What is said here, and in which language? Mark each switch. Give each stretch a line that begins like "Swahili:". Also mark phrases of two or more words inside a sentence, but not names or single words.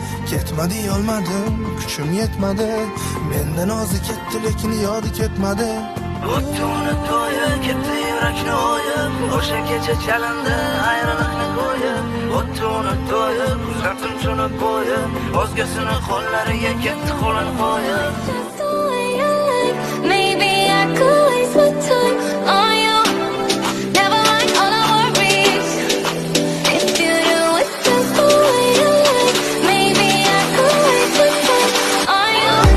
Uzbek: Ketma deyolmadim, kuchim yetmadi. Mendan o'zi ketdi, lekin yodi ketmadi. O'tdi uni to'yi, ketdi yurakni o'yib. O'sha kecha chalindi ayriliqni ko'yib. O'tdi uni to'yi, kuzatdim tuni bo'yi. O'zgasini qo'llariga ketdi qo'lini qo'yib.
English: Maybe I could waste my time on you. Never mind all our worries. If you do it just the way you like, maybe I could waste my time on you.